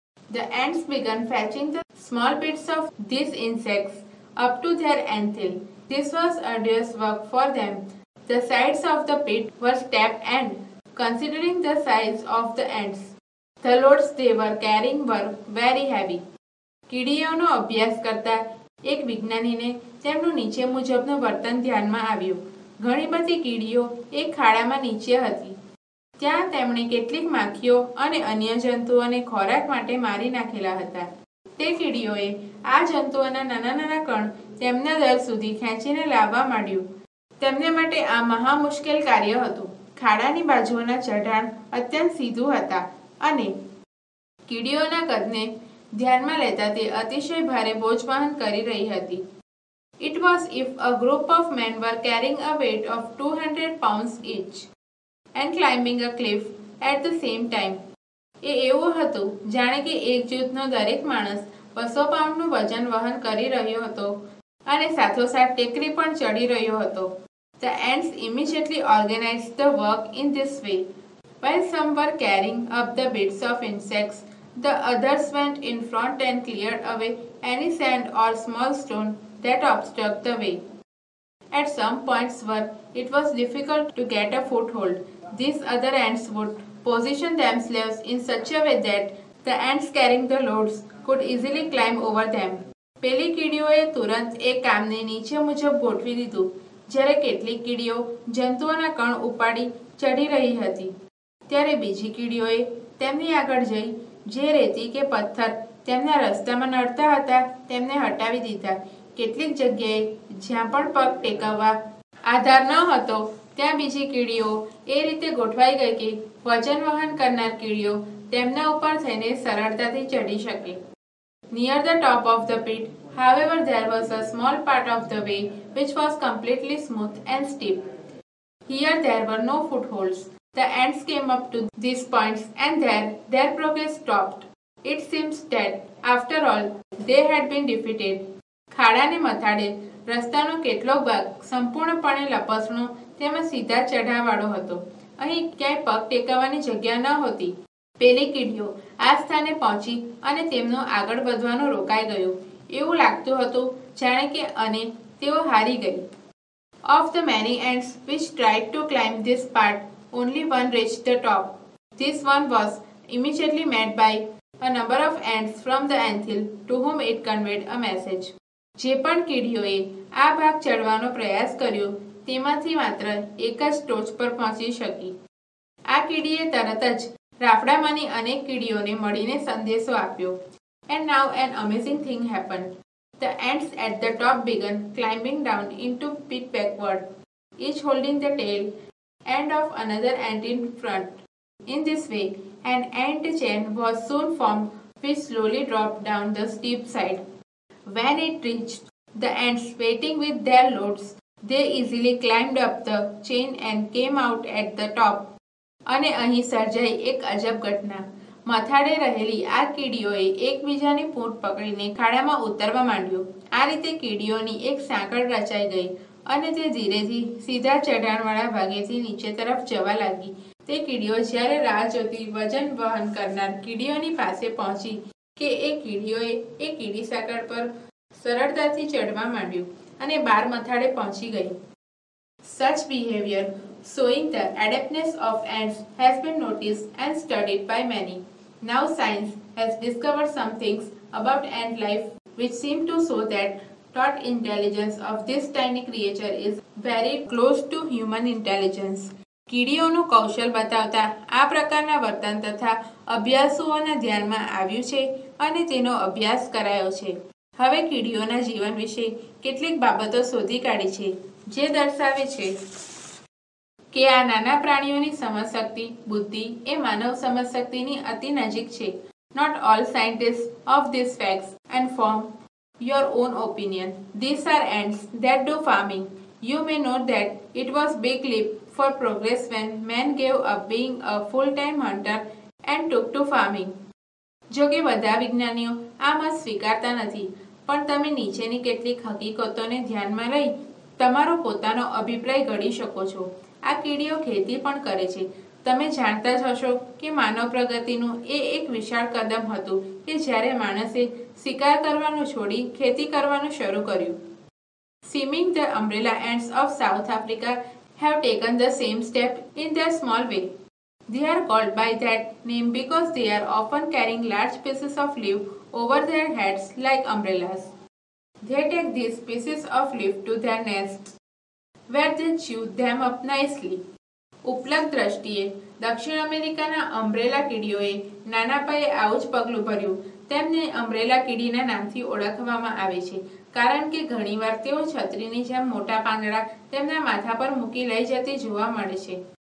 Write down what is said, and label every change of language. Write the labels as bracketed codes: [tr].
[en] The ants began fetching the small bits of these insects up to their anthill. This was arduous work for them. The sides of the pit were steep and, considering the size of the ants, the loads they were carrying were very heavy. [gu] કીડીઓનો અભ્યાસ કરતા એક વિજ્ઞાનીને તેમનું નીચે મુજબનું વર્તન ધ્યાનમાં આવ્યું. ઘણી બધી કીડીઓ એક ખાડામાં નીચે હતી. ત્યાં તેમણે કેટલીક માખીઓ અને અન્ય જંતુઓને ખોરાક માટે મારી નાખેલા હતા. તે કીડીઓએ આ જંતુઓના નાના નાના કણ તેમના દર સુધી ખેંચીને લાવવા માંડ્યું. તેમને માટે આ મહા મુશ્કેલ કાર્ય હતું. ખાડાની બાજુઓના ચઢાણ અત્યંત સીધું હતા અને કીડીઓના કદને ધ્યાનમાં લેતા તે અતિશય ભારે બોજ વહન કરી રહી હતી. [en] It was if a group of men were carrying a weight of 200 pounds each and climbing a cliff at the same time. [gu] એ એવું હતું જાણે કે એક જૂથનો દરેક માણસ 200 પાઉન્ડનું વજન વહન કરી રહ્યો હતો અને સાથોસાથ ટેકરી પણ ચડી રહ્યો હતો. [en] The ants immediately organized the work in this way. While some were carrying up the bits of insects, the others went in front and cleared away any sand or small stone that obstruct the way. At some points where it was difficult to get a foothold, these other ants would position themselves in such a way that the ants carrying the loads could easily climb over them. [gu] પેલી કીડીઓએ તુરંત એ કામને નીચે મુજબ ગોઠવી દીધું. જ્યારે કેટલીક કીડીઓ જંતુઓના કણ ઉપાડી ચડી રહી હતી, ત્યારે બીજી કીડીઓએ તેમની આગળ જઈ જે રેતી કે પથ્થર તેમના રસ્તામાં નડતા હતા તેમને હટાવી દીધા. કેટલીક જગ્યાએ જ્યાં પણ પગ ટેકવવા આધાર ન હતો ત્યાં બીજી કીડીઓ એ રીતે ગોઠવાઈ ગઈ કે વજન વહન કરનાર કીડીઓ તેમના ઉપર થઈને સરળતાથી ચડી શકે. [en] Near the top of the pit, however, there was a small part of the way which was completely smooth and steep. Here there were no footholds. The ants came up to these points and there their progress stopped. It seems that, after all, they had been defeated. [gu] ખાડાને મથાડે રસ્તાનો કેટલોક ભાગ સંપૂર્ણપણે લપસણો તેમજ સિધા ચઢાવાળો હતો. અહીં ક્યાંય પગ ટેકવવાની જગ્યા ન હોતી. પેલી કીડીઓ આ સ્થાને પહોંચી અને તેમનું આગળ વધવાનું રોકાઈ ગયું. એવું લાગતું હતું જાણે કે અને તેઓ હારી ગઈ. [en] Of the many ants which tried to climb this part, only one reached the top. This one was immediately met by a number of ants from the anthill to whom it conveyed a message. [gu] જે પણ કીડીઓએ આ ભાગ ચડવાનો પ્રયાસ કર્યો તેમાંથી માત્ર એક જ ટોચ પર પહોંચી શકી. આ કીડીએ તરત જ રાફડામાંની અનેક કીડીઓને મળીને સંદેશો આપ્યો. [en] And now an amazing thing happened. The ants at the top began climbing down into pit backward, each holding the tail end of another ant in front. In this way, an ant chain was soon formed which slowly dropped down the steep side. When it reached the ants waiting with their loads, they easily climbed up the chain and came out at the top. [gu] અને અહીં સર્જાઈ એક અજબ ઘટના. મથાડે રહેલી આ કીડીઓએ એકબીજાની પૂંછ પકડીને ખાડામાં ઉતરવા માંડ્યું. આ રીતે કીડીઓની એક સાંકળ રચાઈ ગઈ અને તે ધીરેથી સીધા ચઢાણવાળા ભાગેથી નીચે તરફ જવા લાગી. તે કીડીઓ જ્યારે રાહ જોતી વજન વહન કરનાર કીડીઓની પાસે પહોંચી કે એ કીડીઓએ એ કીડી સાંકળ પર સરળતાથી ચડવા માંડ્યું અને બાર મથાડે પહોંચી ગઈ. [en] Such behavior, showing the adeptness of ants, has been noticed and studied by many. Now science has discovered some things about ant life which seem to show that thought intelligence of this tiny creature is very close to human intelligence. [gu] કીડીઓનું કૌશલ બતાવતા આ પ્રકારના વર્તન તથા અભ્યાસોના ધ્યાનમાં આવ્યું છે અને તેનો અભ્યાસ કરાયો છે. હવે કીડીઓના જીવન વિશે કેટલીક બાબતો શોધી કાઢી છે જે દર્શાવે છે કે આ નાના પ્રાણીઓની સમજશક્તિ બુદ્ધિ એ માનવ સમજશક્તિની અતિ નજીક છે. [en] Not all scientists of these facts and form your own opinion. These are ants that do farming. You may note that it was big leap for progress when men gave up being a full-time hunter and took to farming. [gu] જો કે બધા વિજ્ઞાનીઓ આ મત સ્વીકારતા નથી, પણ તમે નીચેની કેટલીક હકીકતોને ધ્યાનમાં લઈ તમારો પોતાનો અભિપ્રાય ઘડી શકો છો. આ કીડીઓ ખેતી પણ કરે છે. તમે જાણતા જ હશો કે માનવ પ્રગતિનું એ એક વિશાળ કદમ હતું કે જ્યારે માણસે શિકાર કરવાનું છોડી ખેતી કરવાનું શરૂ કર્યું. [en] Seeming the umbrella ants of South Africa have taken the same step in their small way. They are called by that name because they are often carrying large pieces of leaf over their heads like umbrellas. They take these pieces of leaf to their nests, where they chew them up nicely. [gu] ઉપલબ્ધ દ્રષ્ટિએ દક્ષિણ અમેરિકાના umbrella કીડીઓએ નાના પાયે આવું જ પગલું ભર્યું. તેમને અમ્બ્રેલા કીડીના નામથી ઓળખવામાં આવે છે કારણ કે ઘણીવાર તેઓ છત્રીની જેમ મોટા પાંદડા તેમના માથા પર મૂકી લઈ જતી જોવા મળે છે.